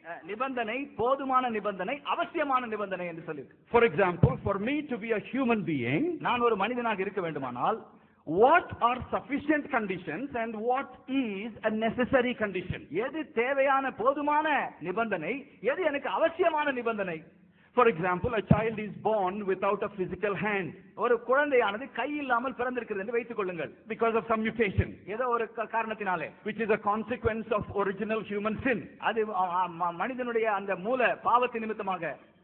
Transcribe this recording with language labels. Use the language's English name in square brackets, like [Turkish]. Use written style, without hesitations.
[Tamil] நிபந்தனை, போதுமான நிபந்தனை, அவசியமான நிபந்தனை என்று சொல்லி. [English] For example, for me to be a human being, [Tamil] நான் ஒரு மனிதனாக இருக்க வேண்டுமானால் [English] what are sufficient conditions and what is a necessary condition? [Tamil] எது தேவையான போதுமான நிபந்தனை, எது எனக்கு அவசியமான நிபந்தனை? [English] For example, a child is born without a physical hand. [Tamil] ஒரு குழந்தையானது கை இல்லாமல் பிறந்திருக்கிறது என்று வைத்துக் கொள்ளுங்கள். [English] Because of some mutation. [Tamil] ஏதோ ஒரு காரணத்தினாலே. [English] Which is a consequence of original human sin. [Tamil] அது மனிதனுடைய அந்த மூல பாவத்தின் நிமித்தமாக.